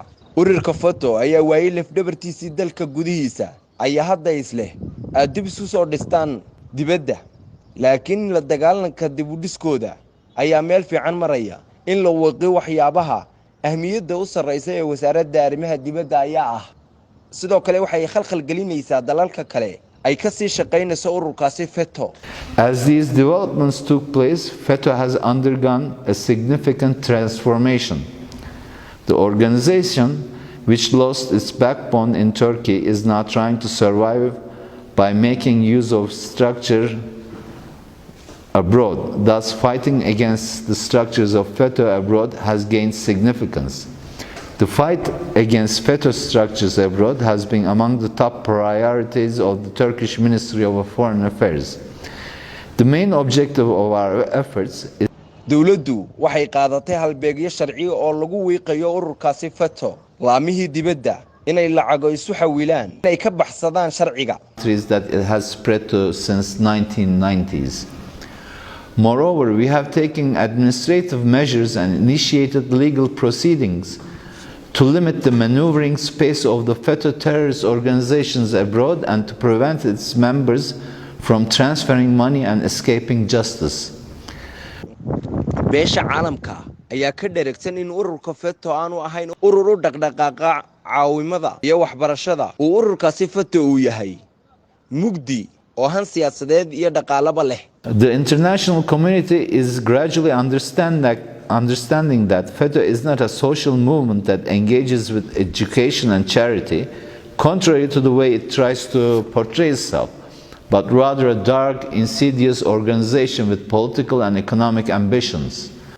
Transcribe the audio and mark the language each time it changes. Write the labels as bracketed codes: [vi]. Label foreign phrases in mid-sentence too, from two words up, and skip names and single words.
[so] ururka FETÖ ayaa waayay lafdhabartiisii dalka gudihiisa ayaa hadda isleh dib isu soo dhistaan dibadda, laakiin la dagaalanka dib u dhiskooda ayaa meel fiican maraya. in la waqiyo waxyaabaha ahmiyadda u sarreysa ee wasaaradda arrimaha dibadda ayaa ah. sidoo kale waxay khalkhal gelinaysaa dalalka kale ay ka sii shaqeynayso ururkaasi FETÖ. [en] As these developments took place, FETÖ has undergone a significant transformation. The organization, which lost its backbone in Turkey, is now trying to survive by making use of structure abroad. Thus, fighting against the structures of FETÖ abroad has gained significance. The fight against FETÖ structures abroad has been among the top priorities of the Turkish Ministry of Foreign Affairs. The main objective of our efforts is [so] dowladdu waxay qaadatay halbeegyo sharci oo lagu wiiqayo ururkaasi FETÖ laamihii dibadda inay lacago isu xawilaan inay ka baxsadaan sharciga [en] that it has spread to since 1990s. Moreover, we have taken administrative measures and initiated legal proceedings to limit the maneuvering space of the FETÖ terrorist organizations abroad and to prevent its members from transferring money and escaping justice. [so] beesha caalamka ayaa ka dheregsan in ururka FETÖ aanu ahayn urur u dhaqdhaqaaqa caawimada iyo waxbarashada uu ururkaasi FETÖ uu yahay mugdi oo han siyaasadeed iyo dhaqaalaba leh. [en] The international community is gradually understanding that FETÖ is not a social movement that engages with education and charity, contrary to the way it tries to portray itself, but rather a dark, insidious organization with political and economic ambitions.